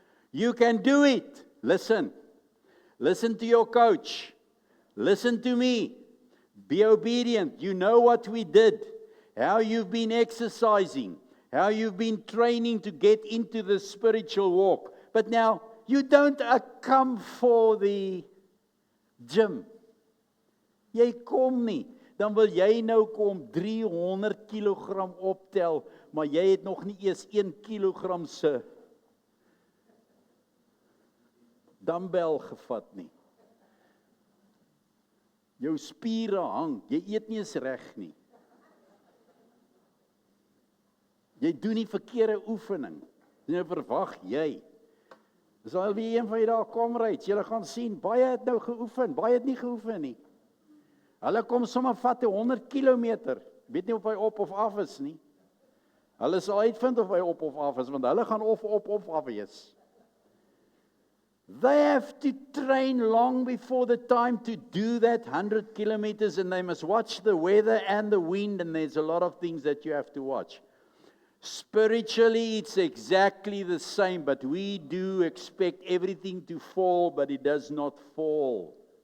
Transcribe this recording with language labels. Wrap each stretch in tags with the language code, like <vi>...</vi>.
<en>You can do it. Listen. Listen to your coach. Listen to me. Be obedient. You know what we did. How you've been exercising. How you've been training to get into the spiritual walk. But now, you don't come for the gym.</en> <af>Jy kom nie. Dan wil jy nou kom 300 kilogram optel, maar jy het nog nie eers 1 kilogram se dumbbell gevat nie. Jou spiere hang, jy eet nie eens reg nie. Jy doen nie verkeerde oefening. Nou verwag jy. Dis al wie een van jy daar kom ry, jy gaan sien, baie het nou geoefen, baie het nie geoefen nie. Hulle kom sommer vat 100 kilometer, weet nie of hy op of af is nie. Hulle sal uitvind of hy op of af is, want hulle gaan of af wees.</af> <en>They have to train long before the time to do that 100 kilometers, and they must watch the weather and the wind, and there's a lot of things that you have to watch. Spiritually, it's exactly the same, but we do expect everything to fall, but it does not fall.</en>